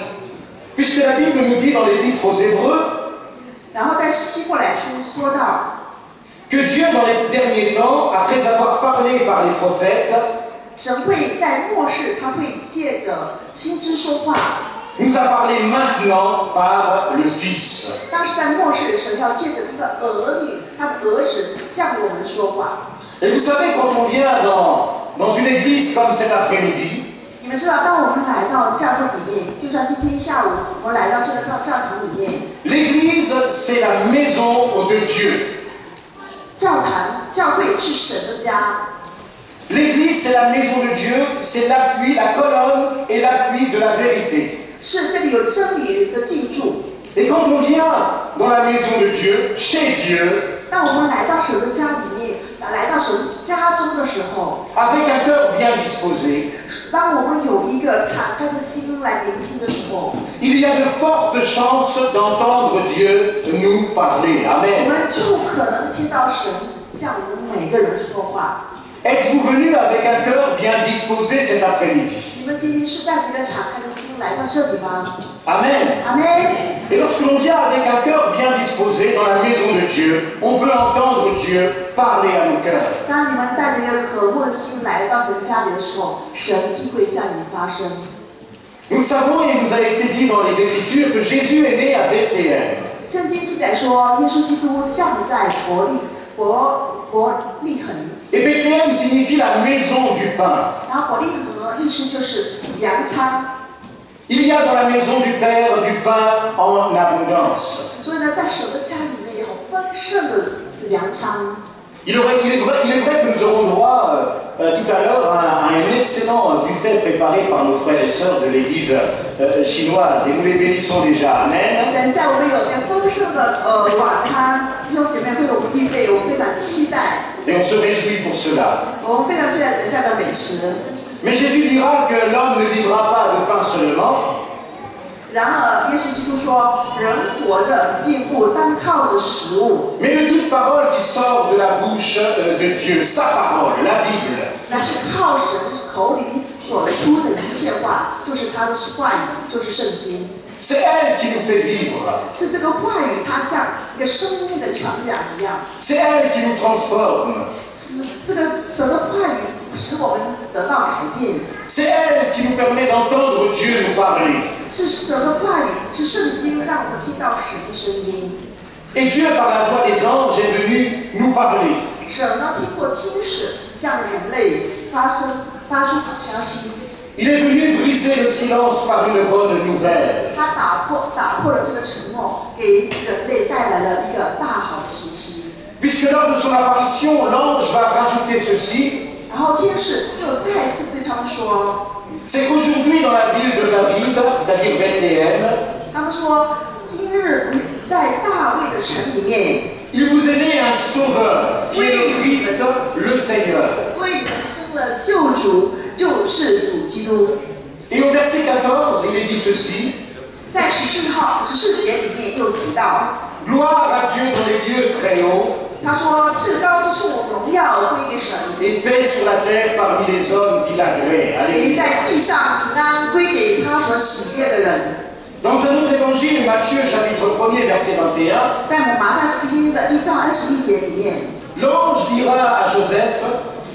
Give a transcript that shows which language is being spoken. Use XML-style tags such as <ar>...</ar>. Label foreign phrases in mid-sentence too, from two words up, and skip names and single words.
<fr>Puisque la Bible nous dit dans l'Épître aux Hébreux</fr> <zh>然后在希伯来书说到，</zh> <fr>que Dieu, dans les derniers temps, après avoir parlé par les prophètes,</fr> <zh>神会在末世，他会借着先知说话。</zh> <fr>nous a parlé maintenant par le Fils.</fr> <zh>但是在末世，神要借着他的儿女，他的儿子向我们说话。</zh> <fr>Et vous savez, quand on vient dans une église comme cet après-midi,</fr> <zh>你们知道，当我们来到教会里面，就像今天下午我们来到这个教堂里面，</zh> <fr>l'église, c'est la maison de Dieu.</fr> <zh>教会是神的家。</zh> <fr>L'église, c'est la maison de Dieu, c'est l'appui, la colonne et l'appui de la vérité.</fr> <zh>是这里有真理的进驻。</zh> <fr>Et quand on vient dans la maison de Dieu, chez Dieu,</fr> <zh>当我们来到神的家里面，来到神家中的时候，</zh> <fr>avec un cœur bien disposé,</fr> <zh>当我们有一个敞开的心来聆听的时候，</zh> <fr>il y a de fortes chances d'entendre Dieu nous parler.</fr> <zh>我</zh> <fr>Amen.</fr> <zh>们就可能听到神向我们每个人说话。</zh> <fr>Êtes-vous venus avec un cœur bien disposé cet après-midi?</fr> <zh>你们今天是带着一个敞开的心来到这里吗？</zh> <fr>Amen.</fr> <zh>阿门。</zh> <fr>Et lorsque l'on vient avec un cœur bien disposé dans la maison de Dieu, on peut entendre Dieu parler à nos cœurs.</fr> <zh>当你们带着一个渴慕的心来到神家里的时候，神必会向你发声。</zh> <fr>Nous savons, et il nous a été dit dans les Écritures, que Jésus est né à Bethléem.</fr> <zh>圣经记载说，耶稣基督降在伯利恒。</zh> <fr>Et Bethléem signifie la maison du pain.</fr> <zh>然后伯利恒的意思就是粮仓。</zh> <fr>Il y a dans la maison du Père du pain en abondance.</fr> <zh>所以呢，在神的家里面有丰盛的粮仓。</zh> <fr>Il est vrai que nous aurons droit tout à l'heure à un excellent buffet préparé par nos frères et sœurs de l'église chinoise. Et nous les bénissons déjà. Amen.</fr> <zh>等一下，我们有一个丰盛的晚餐，弟兄姐妹为我们预备，我们非常期待。</zh> <fr>Et on se réjouit pour cela.</fr> <zh>我们非常期待等一下的美食。</zh> <fr>Mais Jésus dira que l'homme ne vivra pas de pain seulement,</fr> <zh>然而，耶稣基督说，人活着并不单靠着食物，</zh> <fr>mais de toute parole qui sort de la bouche de Dieu, sa parole, la Bible.</fr> <zh>乃是靠神口里所出的一切话，就是他的话语，就是圣经。</zh> <fr>C'est elle qui nous fait vivre.</fr> <zh>是这个话语，它像一个生命的泉源一样。</zh> <fr>C'est elle qui nous transforme.</fr> <zh>是这个神的话语使我们得到改变。</zh> <fr>C'est elle qui nous permet d'entendre Dieu nous parler.</fr> <zh>是神的话语，是圣经让我们听到神的声音。</zh> <fr>Et Dieu, par la voix des anges, est venu nous parler.</fr> <zh>神呢，听过天使向人类发出好消息。</zh> <fr>Il est venu briser le silence par une bonne nouvelle.</fr> <zh>他打破了这个沉默，给人类带来了一个大好的信息。</zh> <fr>Puisque lors de son apparition, l'ange va rajouter ceci.</fr> <zh>然后天使又再一次对他们说，</zh> <fr>C'est qu'aujourd'hui, dans la ville de David, c'est-à-dire Bethléem,</fr> <zh>他们说，今日在大卫的城里面，</zh> <fr>il vous est né un sauveur, qui est le Christ, le Seigneur.</fr> <zh>为你们生了救主，就是主基督。</zh> <fr>Et au verset 14, il est dit ceci.</fr> <zh>在14节里面又提到，</zh> <fr>Gloire à Dieu dans les lieux très hauts,</fr> <zh>他说至高之处荣耀归给神，</zh> <fr>et paix sur la terre parmi les hommes qui l'agréent.</fr> <zh>也</zh> <fr>Alléluia.</fr> <zh>在地上平安归给他所喜悦的人。</zh> <fr>Dans un autre évangile, Matthieu chapitre 1er, verset 21,</fr> <zh>在马太福音的1章21节里面，</zh> <fr>l'ange dira à Joseph,</fr>